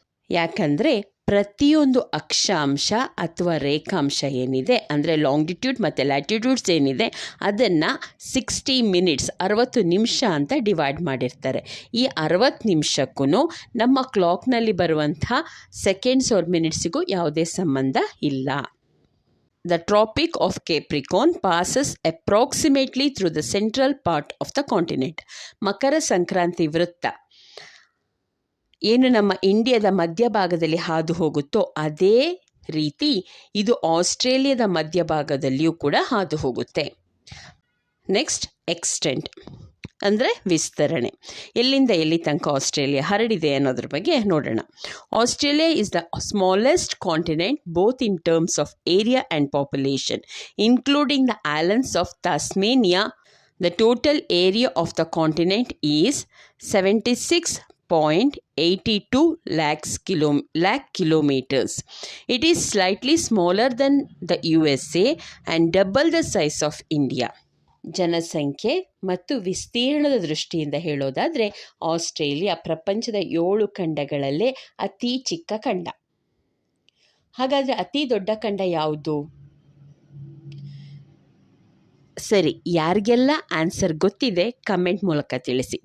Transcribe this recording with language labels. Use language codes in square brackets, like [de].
[kn] ಯಾಕಂದರೆ ಪ್ರತಿಯೊಂದು ಅಕ್ಷಾಂಶ ಅಥವಾ ರೇಖಾಂಶ ಏನಿದೆ, ಅಂದರೆ ಲಾಂಗಿಟ್ಯೂಡ್ ಮತ್ತು ಲ್ಯಾಟಿಟ್ಯೂಡ್ಸ್ ಏನಿದೆ, ಅದನ್ನು 60 ಮಿನಿಟ್ಸ್ 60 ನಿಮಿಷ ಅಂತ ಡಿವೈಡ್ ಮಾಡಿರ್ತಾರೆ. ಈ 60 ನಿಮಿಷಕ್ಕೂ ನಮ್ಮ ಕ್ಲಾಕ್ನಲ್ಲಿ ಬರುವಂಥ ಸೆಕೆಂಡ್ಸ್ ಆರ್ ಮಿನಿಟ್ಸಿಗೂ ಯಾವುದೇ ಸಂಬಂಧ ಇಲ್ಲ. [en] The Tropic of Capricorn passes approximately through the central part of the continent. [kn] ಮಕರ ಸಂಕ್ರಾಂತಿ ವೃತ್ತ ಏನು ನಮ್ಮ ಇಂಡಿಯಾದ ಮಧ್ಯಭಾಗದಲ್ಲಿ ಹಾದು ಹೋಗುತ್ತೋ ಅದೇ ರೀತಿ ಇದು ಆಸ್ಟ್ರೇಲಿಯಾದ ಮಧ್ಯಭಾಗದಲ್ಲಿಯೂ ಕೂಡ ಹಾದು ಹೋಗುತ್ತೆ. ನೆಕ್ಸ್ಟ್, ಎಕ್ಸ್ಟೆಂಟ್ ಅಂದರೆ ವಿಸ್ತರಣೆ. ಎಲ್ಲಿಂದ ಎಲ್ಲಿ ತನಕ ಆಸ್ಟ್ರೇಲಿಯಾ ಹರಡಿದೆ ಅನ್ನೋದ್ರ ಬಗ್ಗೆ ನೋಡೋಣ. [en] Australia is the smallest continent both in terms of area and population, including the islands of Tasmania. The total area of the continent is 76.82 lakh kilometers. It is slightly smaller than the USA and double the size of India. [kn] ಜನಸಂಖ್ಯೆ ಮತ್ತು ವಿಸ್ತೀರ್ಣದ ದೃಷ್ಟಿಯಿಂದ ಹೇಳೋದಾದರೆ Australia ಪ್ರಪಂಚದ 7 ಖಂಡಗಳಲ್ಲೇ ಅತಿ ಚಿಕ್ಕ ಖಂಡ. ಹಾಗಾದರೆ ಅತಿ ದೊಡ್ಡ ಖಂಡ ಯಾವುದು? ಸರಿ, ಯಾರಿಗೆಲ್ಲ ಆನ್ಸರ್ ಗೊತ್ತಿದೆ ಕಮೆಂಟ್ ಮೂಲಕ ತಿಳಿಸಿ.